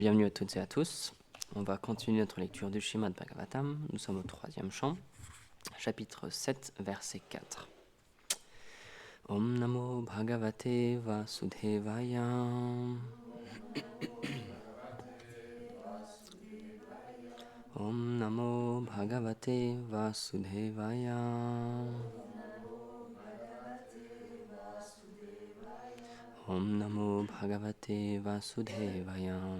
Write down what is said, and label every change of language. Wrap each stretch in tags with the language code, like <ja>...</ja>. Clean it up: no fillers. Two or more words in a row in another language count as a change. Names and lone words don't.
<fr>Bienvenue à toutes et à tous. On va continuer notre lecture du Srimad Bhagavatam. Nous sommes au 3e chant, chapitre 7, verset 4.</fr> <sa>ॐ नमो भगवते वासुदेवाय. ॐ नमो भगवते वासुदेवाय. ॐ नमो भगवते वासुदेवाय.</sa>